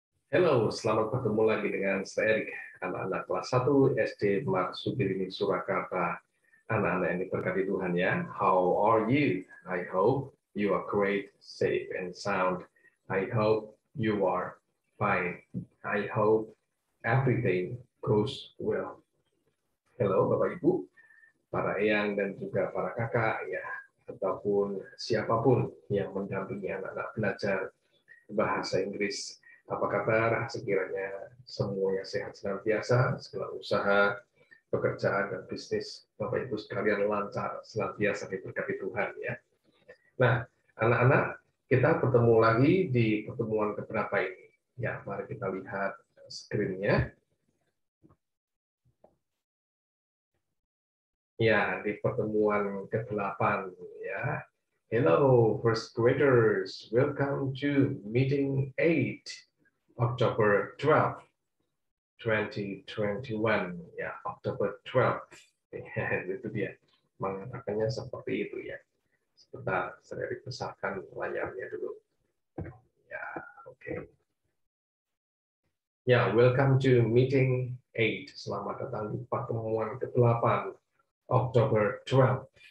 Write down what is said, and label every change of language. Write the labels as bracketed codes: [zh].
[id] Halo, selamat bertemu lagi dengan saya Erik, anak-anak kelas 1 SD Marsupirini Surakarta. Anak-anak yang diberkati Tuhan ya. [en] How are you? I hope you are great, safe, and sound. I hope you are fine. I hope everything goes well. [id] Halo Bapak Ibu, para eyang dan juga para kakak ya, ataupun siapapun yang mendampingi anak-anak belajar bahasa Inggris. Apa kabar? Sekiranya semuanya sehat senantiasa, segala usaha, pekerjaan, dan bisnis Bapak Ibu sekalian lancar, senantiasa diberkati Tuhan ya. Nah, anak-anak, kita bertemu lagi di pertemuan keberapa ini? Ya, mari kita lihat screen-nya. Ya, di pertemuan ke-8 ya. [en] Hello, first graders. Welcome to meeting 8, October 12, 2021. [id] Ya, October 12. Ya, itu dia. Mengatakannya seperti itu ya. Sebentar, saya besarkan layarnya dulu. Ya, oke. Okay. Ya, [en] welcome to meeting 8. [id] Selamat datang di pertemuan ke-8, October 12.